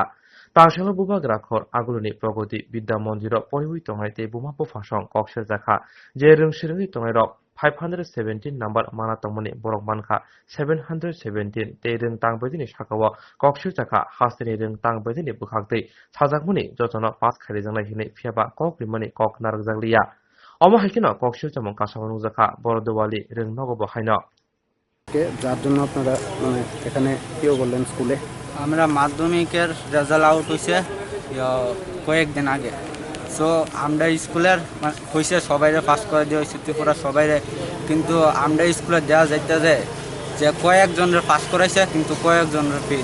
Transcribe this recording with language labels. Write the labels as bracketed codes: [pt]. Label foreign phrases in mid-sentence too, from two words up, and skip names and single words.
[trp] Tangshala buba grakhor aguluni progoti bidya monjiro poriwi tongai te buma pofasong koksel jakha je rungsiringi tongai rok 517 number mana tongmani borok manka 717 te rung tangbedini sakawa koksel jakha hasini rung tangbedini bukhakte sajakmuni jotono pas khari jangnai hine phiaba kokrimani kok narjakliya omo haikino koksel jamong kasabanu jakha borodowali rung nogobo haino [bn] যার জন্য আপনারা মানে এখানে কেউ বললেন স্কুলে আমরা মাধ্যমিকের রেজাল্ট আউট হয়েছে কয়েকদিন আগে। সো আমরা স্কুলের হয়েছে সবাইরে পাস করে দেওয়া হয়েছে ত্রিপুরা সবাইরে, কিন্তু আমরা স্কুলে দেওয়া যাইতে যে কয়েকজনের পাস করাইছে কিন্তু কয়েকজনের ফেল।